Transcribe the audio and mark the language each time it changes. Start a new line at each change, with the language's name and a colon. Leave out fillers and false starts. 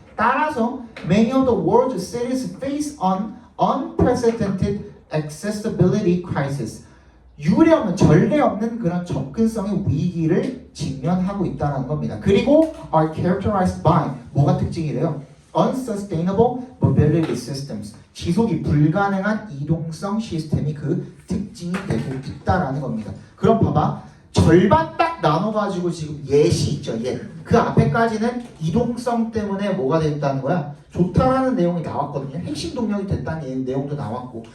Korean: 따라서
English: many of the world's cities face an unprecedented accessibility crisis.
Korean: 유례없는 전례 없는 그런 접근성의 위기를 직면하고 있다는 겁니다. 그리고
English: are characterized by
Korean: 뭐가 특징이래요?
English: unsustainable mobility systems.
Korean: 지속이 불가능한 이동성 시스템이 그 특징이 되고 있다라는 겁니다. 그럼 봐봐. 절반 딱 나눠가지고 지금 예시 있죠. 예. 그 앞에까지는 이동성 때문에 뭐가 됐다는 거야? 좋다라는 내용이 나왔거든요. 핵심 동력이 됐다는 내용도 나왔고.